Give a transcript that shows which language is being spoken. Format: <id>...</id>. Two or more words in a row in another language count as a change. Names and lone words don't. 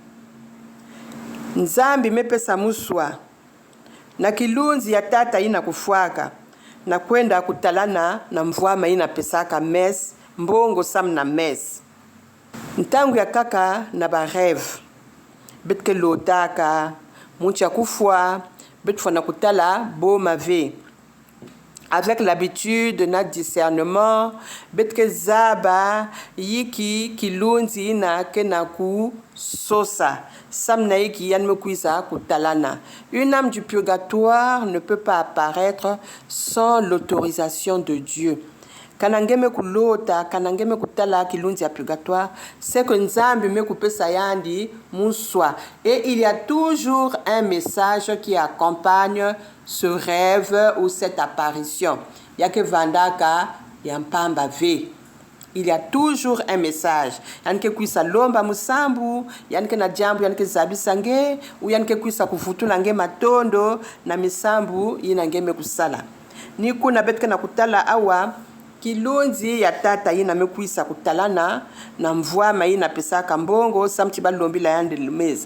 <mkw>nzambi mepesa muswa na kilunzi ya tata ina kufwaka na kwenda kutalana na mvwama ina pesaka mes mbongo sam na mes ntangu ya kaka na ba rêve betke lotaka muncha kufwa betfwa na kutala boma ve</mkw> <fr>avec l'habitude</fr> <mkw>na discernement betke zaba yiki kilunzi na kenaku sosa samna yiki yan mekuisa kutalana.</mkw> <fr>Une âme du purgatoire ne peut pas apparaître sans l'autorisation de Dieu.</fr> <mkw>Kanangeme kulota kanangeme kutala kilunzi ya purgatoire</mkw> <fr>c'est que</fr> <mkw>nzambi mekupesa yandi muswa</mkw> <fr>et il y a toujours un message qui accompagne ce rêve ou cette apparition</fr> <mkw>yake vandaka yampamba ve.</mkw> <fr>Il y a toujours un message.</fr> <mkw>Yanke kuisa lomba musambu, yanke na jambu, yanke zabisange, ou yanke kuisa kufutula nge matondo na misambu yinange mekusala. Ni kuna betka na kutala awa kilonzi ya tata yina mekuisa kutalana na mvwama yina pesaka mbongo samti balombila yande lumeza.</mkw>